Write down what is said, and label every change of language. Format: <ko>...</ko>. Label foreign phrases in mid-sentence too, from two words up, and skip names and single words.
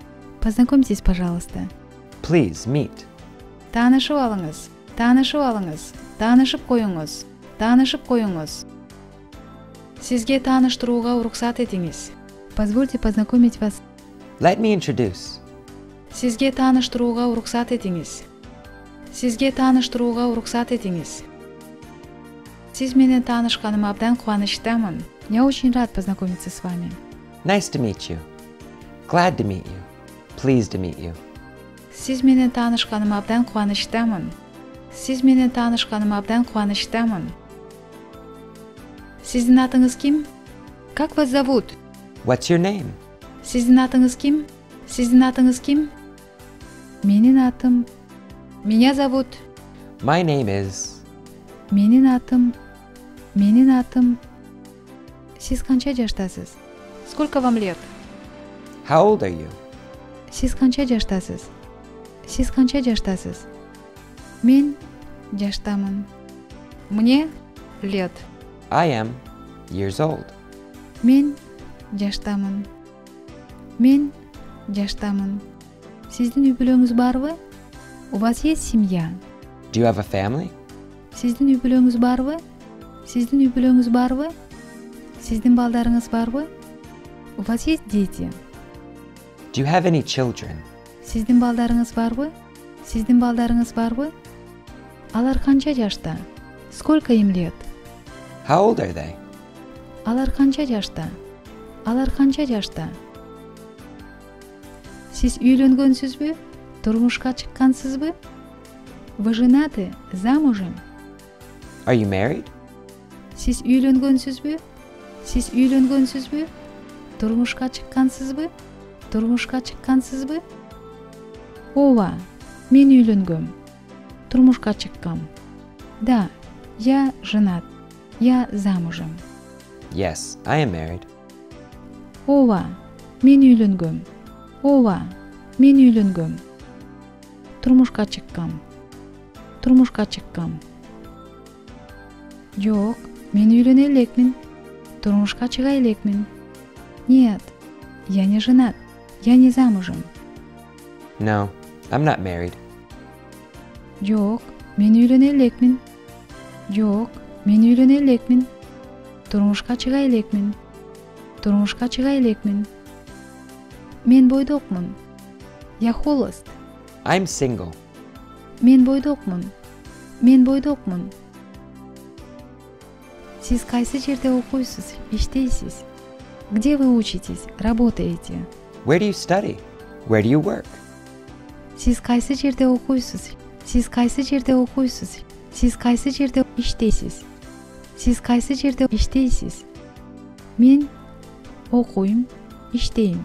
<ru>Познакомьтесь, пожалуйста.</ru> <en>Please meet.</en> <ky>Таанышып алыңыз, таанышып алыңыз, таанышып коюңуз, таанышып коюңуз. Сизге тааныштырууга уруксат этиңиз.</ky> <ru>Позвольте познакомить вас.</ru> <en>Let me introduce.</en> <ky>Сизге тааныштырууга уруксат этиңиз. Сизге тааныштырууга уруксат этиңиз. Сиз менен таанышканыма абдан кубанычтамын.</ky> <ru>Я очень рад познакомиться с вами.</ru> <en>Nice to meet you. Glad to meet you. Pleased to meet you.</en> <ky>Сиз менен таанышканыма абдан кубанычтамын. Сиз менен таанышканыма абдан кубанычтамын. Сиздин атыңыз ким?</ky> <ru>Как вас зовут?</ru> <en>What's your name?</en> <ky>Сиздин атыңыз ким? Сиздин атыңыз ким? Менин атым.</ky> <ru>Меня зовут.</ru> <en>My name is.</en> <ky>Менин атым. Менин атым. Сиз канча жаштасыз?</ky> <ru>Сколько вам лет?</ru> <en>How old are you?</en> <ky>Сиз канча жаштасыз? Сиз канча жаштасыз? Мен жаштамын.</ky> <ru>Мне лет.</ru> <en>I am years old.</en> <ky>Мен жаштамын. Мен жаштамын. Сиздин үй бүлөңүз барбы?</ky> <ru>У вас есть семья?</ru> <en>Do you have a family?</en> <ky>Сиздин үй бүлөңүз барбы? Сиздин үй бүлөңүз барбы? Сиздин балдарыңыз барбы?</ky> <ru>У вас есть дети?</ru> <en>Do you have any children?</en> <ky>Сиздин балдарыңыз барбы? Сиздин балдарыңыз барбы? Алар канча жашта?</ky> <ru>Сколько им лет?</ru> <en>How old are they?</en> <ky>Алар канча жашта? Алар канча жашта? Сиз үйлөнгөнсүзбү? Турмушка чыккансызбы?</ky> <ru>Вы женаты? Замужем?</ru> <en>Are you married?</en> <ky>Сиз үйлөнгөнсүзбү? Сиз үйлөнгөнсүзбү? Турмушка чыккансызбы? Турмушка чыккансызбы? Ооба, мен үйлөнгөм. Турмушка чыккам. Да,</ky> <ru>я женат. Я замужем.</ru> <en>Yes, I am married.</en> <ky>Ооба, мен үйлөнгөм. Ооба, мен үйлөнгөм. Турмушка чыккам. Турмушка чыккам. Жок, мен үйлөнө элекмин. Турмушка чыга элекмин.</ky> <ru>Нет, я не женат. Я не замужем.</ru> <en>No, I'm not married.</en> <ky>Жок, мен үйлөнө элекмин. Жок, мен үйлөнө элекмин. Турмушка чыга элекмин. Турмушка чыга элекмин. Мен бойдокмун.</ky> <ru>Я холост.</ru> <en>I'm single.</en> <ky>Мен бойдокмун. Мен бойдокмун. Сиз кайсы жерде окуйсуз, иштейсиз?</ky> <ru>Где вы учитесь, работаете?</ru> <en>Where do you study? Where do you work?</en> <ky>Сиз кайсы жерде окуйсуз? Сиз кайсы жерде окуйсуз? Сиз кайсы жерде иштейсиз? Сиз кайсы жерде иштейсиз? Мен окуйм, иштейм.</ky>